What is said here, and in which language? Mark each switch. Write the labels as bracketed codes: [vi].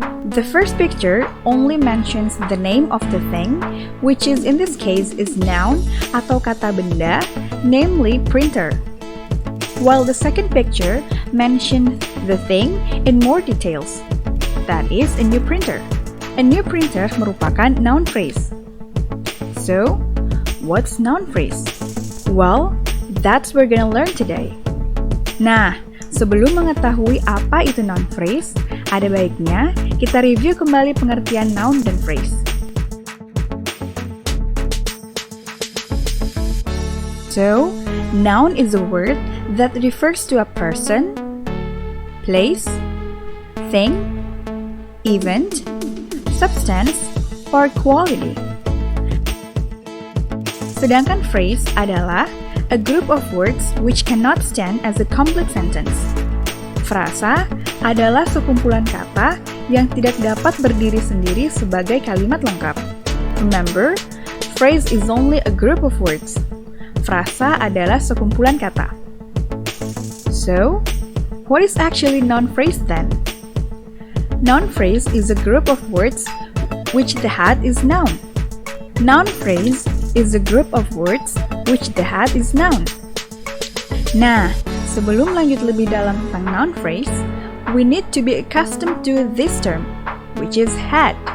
[en] The first picture only mentions the name of the thing, which is in this case is noun [id] atau kata benda, [en] namely printer. While the second picture mentioned the thing in more details. That is a new printer. A new printer merupakan noun phrase. So, what's noun phrase? Well, that's what we're gonna learn today. [id] Nah, sebelum mengetahui apa itu noun phrase, ada baiknya kita review kembali pengertian noun dan phrase. [en] So, noun is a word that refers to a person, place, thing, event, substance, or quality. [id] Sedangkan phrase adalah [en] a group of words which cannot stand as a complete sentence. [id] Frasa adalah sekumpulan kata yang tidak dapat berdiri sendiri sebagai kalimat lengkap. [en] Remember, phrase is only a group of words. [id] Frasa adalah sekumpulan kata. [en] So, what is actually noun phrase then? Noun phrase is a group of words which the head is noun. Noun phrase is a group of words which the head is noun. [id] Nah, sebelum lanjut lebih dalam tentang noun phrase, [en] we need to be accustomed to this term, which is head.